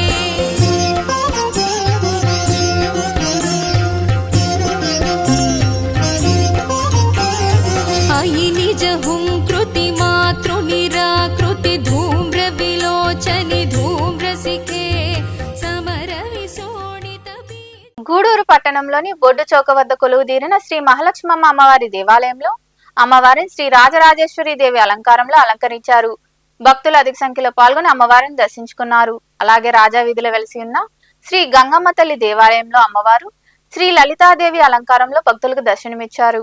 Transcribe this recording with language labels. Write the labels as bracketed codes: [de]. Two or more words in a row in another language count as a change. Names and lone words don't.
[sa] अयि निज हुंकृति मातृनिराकृति धूम्र विलोचनि धूम्रसिखे समर विशोणित [te] గూడూరు పట్టణంలోని బొడ్డు చౌక వద్ద కొలువుదీరిన శ్రీ మహాలక్ష్మమ్మ అమ్మవారి దేవాలయంలో అమ్మవారిని శ్రీ రాజరాజేశ్వరి దేవి అలంకారంలో అలంకరించారు. భక్తులు అధిక సంఖ్యలో పాల్గొని అమ్మవారిని దర్శించుకున్నారు. అలాగే రాజా వీధిలో వెలిసి ఉన్న శ్రీ గంగమ్మ తల్లి దేవాలయంలో అమ్మవారు శ్రీ లలితాదేవి అలంకారంలో భక్తులకు దర్శనమిచ్చారు.